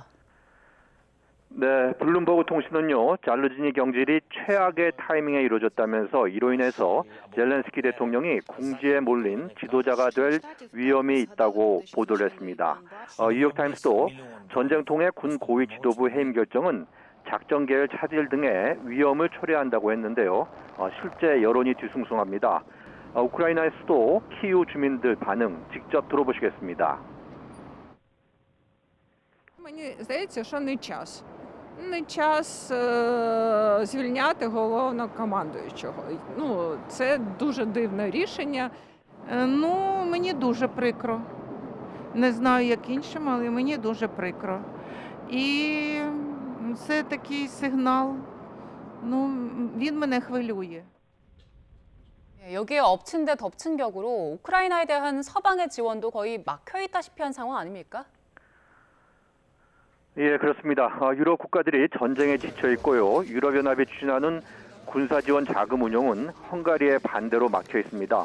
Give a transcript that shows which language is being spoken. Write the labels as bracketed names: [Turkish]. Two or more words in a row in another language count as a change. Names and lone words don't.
[Korean] 네, 블룸버그 통신은요, 잘루즈니 경질이 최악의 타이밍에 이루어졌다면서 이로 인해서 젤렌스키 대통령이 궁지에 몰린 지도자가 될 위험이 있다고 보도를 했습니다. 뉴욕타임스도 전쟁통의 군 고위 지도부 해임 결정은 작전 계획 차질 등의 위험을 초래한다고 했는데요. 실제 여론이 뒤숭숭합니다. 우크라이나의 수도 키이우 주민들 반응 직접 들어보시겠습니다. [Ukrainian] Мені здається, що не час. Не час звільняти головнокомандуючого. Це дуже дивне рішення. Мені дуже прикро. Не знаю, як іншим, але мені дуже прикро. І це такий сигнал, він мене хвилює. [Korean] 여기에 엎친 데 덮친 격으로 우크라이나에 대한 서방의 지원도 거의 막혀 있다시피 한 상황 아닙니까? 예, 그렇습니다. 유럽 국가들이 전쟁에 지쳐 있고요. 유럽연합이 추진하는 군사지원 자금 운용은 헝가리의 반대로 막혀 있습니다.